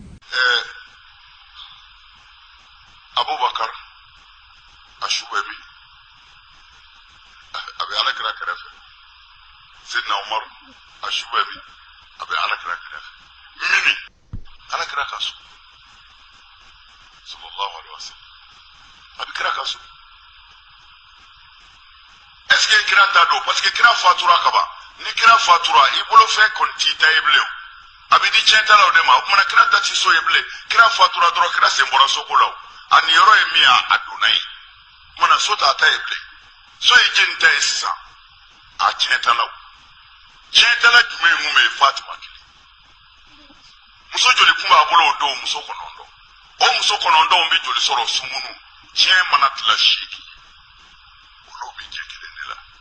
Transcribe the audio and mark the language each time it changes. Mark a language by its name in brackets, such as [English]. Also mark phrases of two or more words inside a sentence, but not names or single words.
[Bambara] Abubakar a su bɛ bi a bɛ Alakira kɛrɛfɛ Sidina Umaru a su bɛ bi a bɛ Alakira kɛrɛfɛ mini Alakira ka so [Arabic] صلى الله عليه وسلم [Bambara] a bɛ kira ka so [French] est-ce que [Bambara] kira t'a dɔn [French] parce que [Bambara] kira fatura ka ban ni kira fatura i bolo fɛn kɔni t'i ta ye bilen a bɛ di tiɲɛtalaw de ma o kumana kira ta ti so ye bilen kira fatura dɔrɔn kira sen bɔra soko la a ni yɔrɔ ye min a donna ye o kumana so t'a ta ye bilen so ye jeni ta ye sisan a tiɲɛtalaw tiɲɛtala jumɛn ye mun bɛ ye Fatima kelen muso joli kun b'a bolo o don muso kɔnɔntɔn o muso kɔnɔntɔnw bɛ joli sɔrɔ sumunu tiɲɛ mana tila 8 olu bɛ jɛ kelen de la